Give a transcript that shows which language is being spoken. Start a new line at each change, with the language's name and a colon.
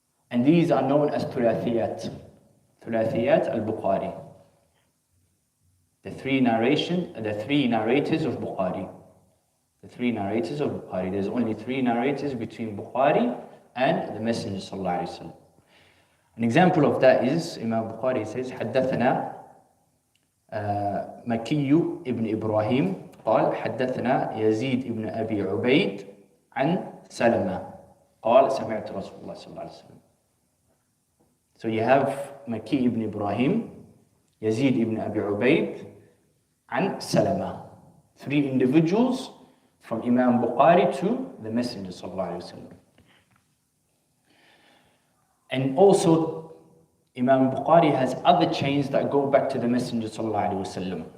English: And these are known as thulathiyat al-Bukhari. The 3 narrators of Bukhari. The 3 narrators of Bukhari. There's only 3 narrators between Bukhari and the Messenger sallallahu alaihi wasallam. An example of that is Imam Bukhari says,
Arabic: حدثنا مكي ابن إبراهيم قال حدثنا يزيد ابن أبي عبيد عن سلمة قال سمعت رسول الله صلى الله عليه وسلم.
English: So you have Maki ibn Ibrahim, Yazid ibn Abi Ubaid, and Salama. 3 individuals from Imam Bukhari to the Messenger sallallahu alaihi wasallam. And also, Imam Bukhari has other chains that go back to the Messenger sallallahu alaihi wasallam.